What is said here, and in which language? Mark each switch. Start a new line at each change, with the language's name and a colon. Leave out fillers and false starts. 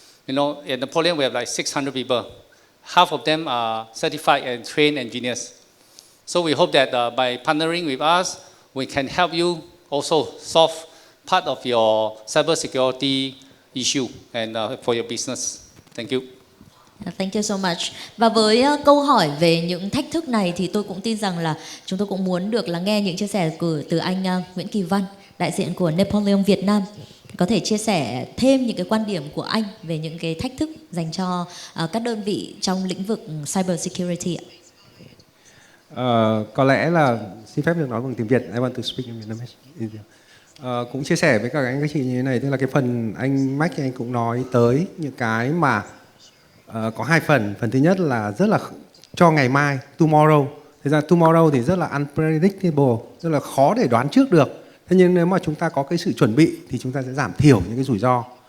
English: At Netpoleon, we have like 600 people. Half of them are certified and trained engineers. So we hope that by partnering with us, we can help you also solve part of your cybersecurity issue and for your business. Thank you. Thank you so much.
Vietnamese: Và với câu hỏi về những thách thức này thì tôi cũng tin rằng là chúng tôi cũng muốn được lắng nghe những chia sẻ từ anh Nguyễn Kỳ Văn, đại diện của Netpoleon Việt Nam. Có thể chia sẻ thêm những cái quan điểm của anh về những cái thách thức dành cho các đơn vị trong lĩnh vực cyber security ạ. Có lẽ là xin phép được nói bằng tiếng Việt.
English: I want to speak in Vietnamese.
Vietnamese: Cũng chia sẻ với các anh các chị như thế này, tức là cái phần anh Mac anh cũng nói tới những cái mà có hai phần. Phần thứ nhất là rất là cho ngày mai, tomorrow. Thực ra tomorrow thì rất là unpredictable, rất là khó để đoán trước được. Thế nhưng nếu mà chúng ta có cái sự chuẩn bị thì chúng ta sẽ giảm thiểu những cái rủi ro.